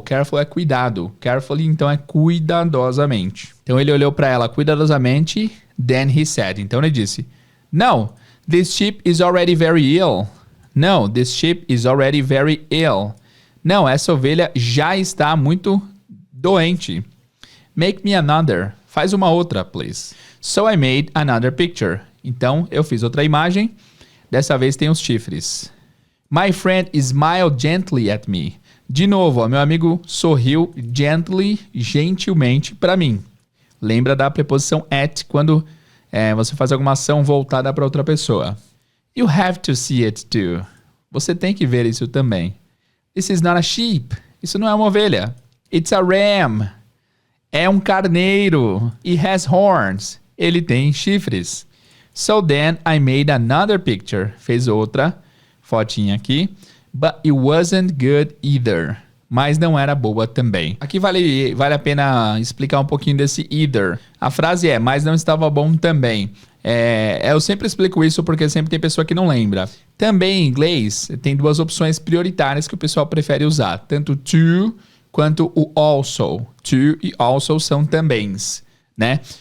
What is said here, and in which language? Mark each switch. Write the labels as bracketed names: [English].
[Portuguese] Careful é cuidado. Carefully, então, é cuidadosamente. Então, ele olhou para ela cuidadosamente. [English] Then he said. [Portuguese] Então, ele disse, [English] no, this sheep is already very ill. No, this sheep is already very ill. [Portuguese] Não, essa ovelha já está muito doente. [English] Make me another. [Portuguese] Faz uma outra, please. [English] So I made another picture. [Portuguese] Então, eu fiz outra imagem. Dessa vez tem os chifres. [English] My friend smiled gently at me. [Portuguese] De novo, meu amigo sorriu gently, gentilmente para mim. Lembra da preposição at quando você faz alguma ação voltada para outra pessoa. [English] You have to see it too. [Portuguese] Você tem que ver isso também. [English] This is not a sheep. [Portuguese] Isso não é uma ovelha. [English] It's a ram. [Portuguese] É um carneiro. [English] It has horns. [Portuguese] Ele tem chifres. [English] So then I made another picture. [Portuguese] Fez outra fotinha aqui. [English] But it wasn't good either. [Portuguese] Mas não era boa também. Aqui vale a pena explicar um pouquinho desse either. A frase é, mas não estava bom também. Eu sempre explico isso porque sempre tem pessoa que não lembra. Também em inglês tem 2 opções prioritárias que o pessoal prefere usar. Tanto to quanto o also. To e also são tambéms, né?